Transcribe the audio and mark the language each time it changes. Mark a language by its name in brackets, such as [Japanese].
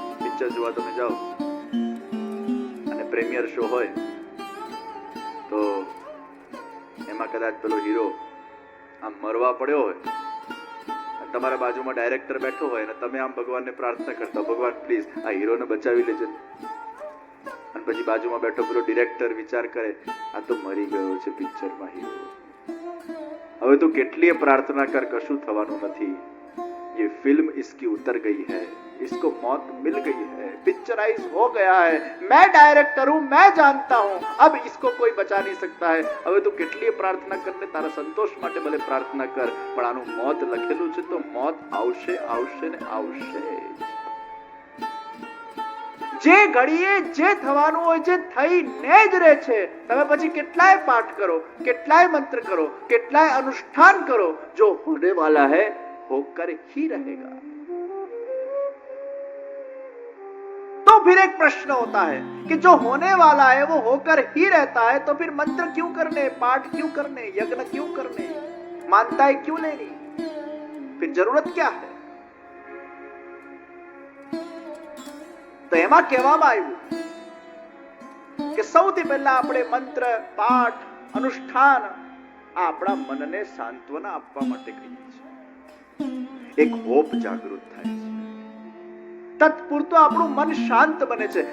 [Gujarati] Picture જોવા તમે જાઓ અને પ્રીમિયર શો હોય તો એમાં કદાચ પેલો હીરો આમ મરવા પડ્યો હોય, તમારા બાજુમાં ડાયરેક્ટર બેઠો હોય અને તમે આમ ભગવાનને પ્રાર્થના કરતા, ભગવાન પ્લીઝ આ હીરોને બચાવી લેજો. અને પછી બાજુમાં બેઠો પેલો ડિરેક્ટર વિચાર કરે, આ તો મરી ગયો છે પિક્ચરમાં હીરો, હવે તો કેટલીય પ્રાર્થના કર, કશું થવાનું નથી. [Hindi] ये फिल्म इसकी उतर गई है, इसको मौत मिल गई है, पिक्चराइज हो गया है, मैं डायरेक्टर हूं, मैं जानता हूं, अब इसको कोई बचा नहीं सकता है. [Gujarati] હવે તો કેટલી પ્રાર્થના કરને, તારા સંતોષ માટે ભલે પ્રાર્થના કર, પણ આનું મોત લખેલું છે તો મોત આવશે, આવશે ને આવશે. જે ઘડીએ જે થવાનું હોય છે થઈને જ રહે છે. તમે પછી કેટલાય પાઠ કરો, કેટલાય મંત્ર કરો, કેટલાય અનુષ્ઠાન કરો, [Hindi] જો હોને વાલા है होकर ही रहेगा. तो फिर एक प्रश्न होता है कि जो होने वाला है वो होकर ही रहता है, तो फिर मंत्र क्यों करने, पाठ क्यों करने, यज्ञ क्यों करने, मान्यताएं क्यों लेनी, फिर जरूरत क्या है? [Gujarati] તો એમાં કહેવામાં આવ્યું કે સૌથી પહેલા આપણે મંત્ર, પાઠ, અનુષ્ઠાન આ આપણા મનને સાંત્વના આપવા માટે કરીએ છીએ. એક હોપ જાગૃત થાય છે, તત્પૂરતું આપણું મન શાંત બને છે.